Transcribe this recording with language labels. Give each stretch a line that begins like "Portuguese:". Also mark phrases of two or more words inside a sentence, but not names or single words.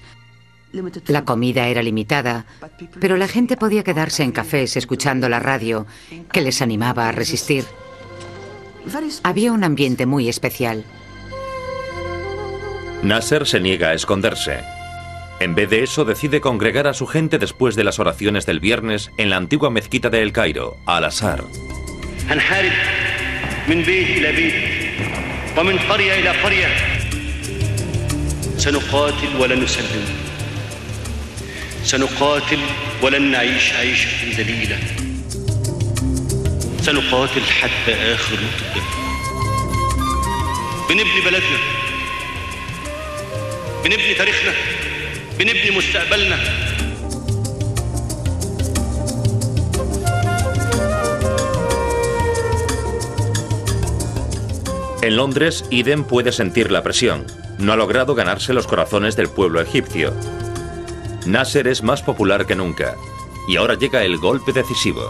Spanish: La comida era limitada, pero la gente podía quedarse en cafés escuchando la radio, que les animaba a resistir. Había un ambiente muy especial. Nasser se niega a esconderse. En vez de eso, decide congregar a su gente después de las oraciones del viernes en la antigua mezquita de El Cairo, Al-Azhar.
Arabic: سنقاتل ولن نعيش عيشة ذليلة سنقاتل حتى آخر نقطة دم بنبني بلدنا بنبني تاريخنا بنبني مستقبلنا.
Spanish: En Londres, Eden puede sentir la presión. No ha logrado ganarse los corazones del pueblo egipcio. Nasser es más popular que nunca, y ahora llega el golpe decisivo.